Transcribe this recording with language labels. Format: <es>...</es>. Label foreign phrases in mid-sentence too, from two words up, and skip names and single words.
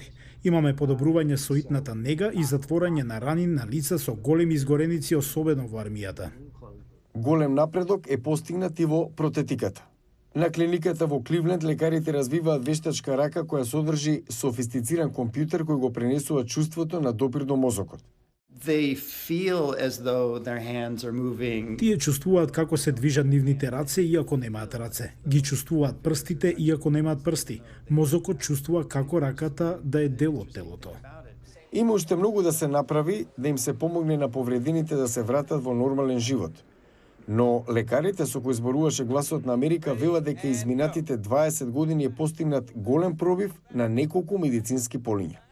<mk>Имаме подобрување со итната нега и затворање на рани на лица со големи изгореници, особено во армијата. Голем напредок е постигнат и во протетиката. На клиниката во Кливленд лекарите развиваат вештачка рака која содржи софистициран компјутер кој го пренесува чувството на допир до мозокот.</mk> <en>They feel as though their hands are moving.</en> <mk>Тие чувствуваат како се движат нивните раце иако немаат раце. Ги чувствуваат прстите иако немаат прсти. Мозокот чувствува како раката да е дел од телото. Има уште многу да се направи да им се помогне на повредените да се вратат во нормален живот. Но лекарите со кои зборуваше Гласот на Америка велат дека изминатите 20 години е постигнат голем пробив на неколку медицински полиња.</mk>